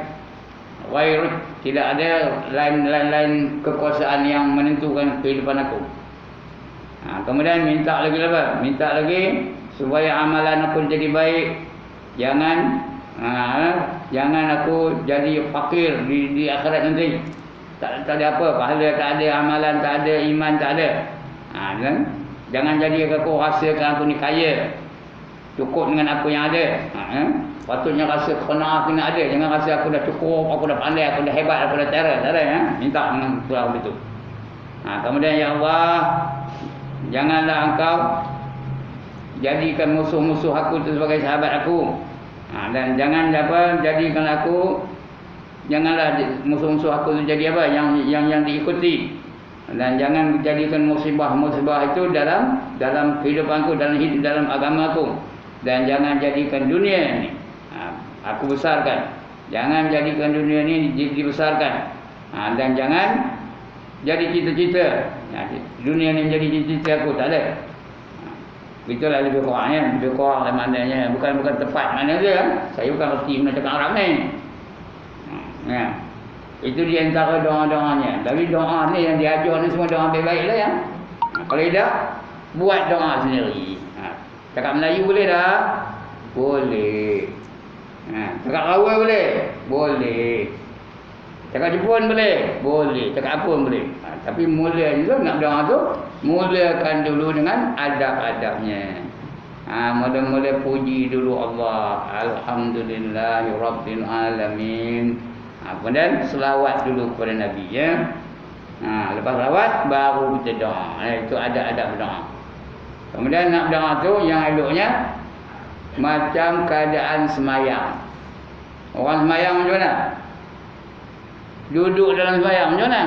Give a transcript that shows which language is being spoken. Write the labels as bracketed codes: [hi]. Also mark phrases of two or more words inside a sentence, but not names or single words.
[ms] Ghairuk, tidak ada lain kekuasaan yang menentukan kehidupan aku. Kemudian minta lagi apa? Minta lagi supaya amalan aku jadi baik. Jangan aku jadi fakir di akhirat nanti. Tak ada apa, pahala tak ada, amalan tak ada, iman tak ada. Jangan jadi aku rasakan aku ni kaya, cukup dengan apa yang ada. Patutnya rasa qanaah kena ada. Jangan rasa aku dah cukup, aku dah pandai, aku dah hebat, aku dah terang. Tak ada ya. Minta dengan Tuhan begitu. Kemudian ya Allah, janganlah engkau jadikan musuh-musuh aku itu sebagai sahabat aku. Dan jangan jadikan aku, janganlah musuh-musuh aku itu jadi apa? Yang diikuti. Dan jangan jadikan musibah-musibah itu dalam kehidupanku, dalam agamaku. Dan jangan jadikan dunia ini aku besarkan. Jangan jadikan dunia ini dibesarkan. Dan jangan jadi cita-cita. Dunia ini menjadi cita-cita aku, tak ada. Itulah lebih kurangnya, lebih kurang maknanya. Bukan tepat mana dia. Saya bukan reti mana cakap Arab ni. Itu di antara doa-doanya. Tapi doa ni yang diajar ni semua doa baik-baik lah ya. Kalau tidak, buat doa sendiri. Cakap Melayu boleh tak? Boleh. Cakap Rawai boleh? Boleh. Cakap Jepun boleh? Boleh. Cakap apa pun boleh. Tapi mula juga nak doa tu, mulakan dulu dengan adab-adabnya. Mula-mula puji dulu Allah. [ar] الحمد لله رب العالمين. [ms] Kemudian selawat dulu kepada Nabi ya. Lepas selawat baru kita doa. Itu ada adab doa. Kemudian nak doa tu yang eloknya macam keadaan semayang. Orang semayang macam mana? Duduk dalam semayang macam mana?